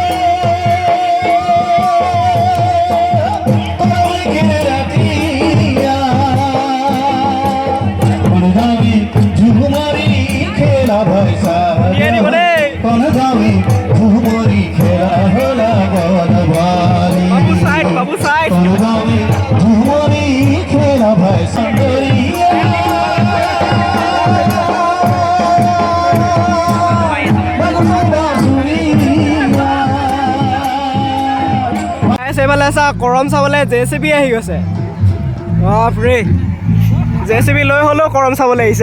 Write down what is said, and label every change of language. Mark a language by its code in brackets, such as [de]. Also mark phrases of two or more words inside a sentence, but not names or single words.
[sck] ঝুমরি খেলা ভাইসা কোন যাবি ঝুমরি খেলা হলা বলবালি বাবু সাইড, বাবু সাইড। কোন যাবি ঝুমরি খেলা ভাইসা [as] এইফালে চা কৰম চাবলৈ JCB আহি গৈছে। বাপৰে, JCB লৈ হ'লেও কৰম চাবলৈ আহিছে।